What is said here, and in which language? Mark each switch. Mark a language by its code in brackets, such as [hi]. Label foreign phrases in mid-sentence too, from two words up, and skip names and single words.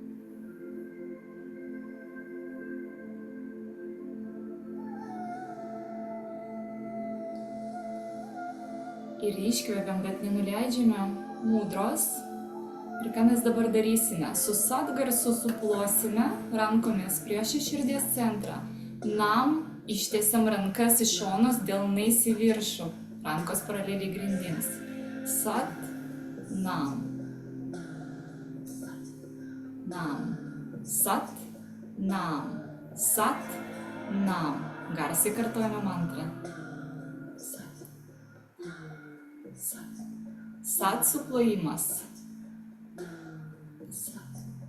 [lt] ir iškvepiam, bet nenuleidžiame mudros. Ir ką mes dabar darysime? Su sat garsu suplosime rankomis prieš širdies centrą. Nam ištiesiam rankas į šonus, delnais į viršų, rankos paraleliai grindims. [pa] Sat, nam. Nam. Sat, nam. Sat, nam. [lt] Garsiai kartojame mantrą. [pa] Sat. Sat. [lt] Sat suplojimas. Sat.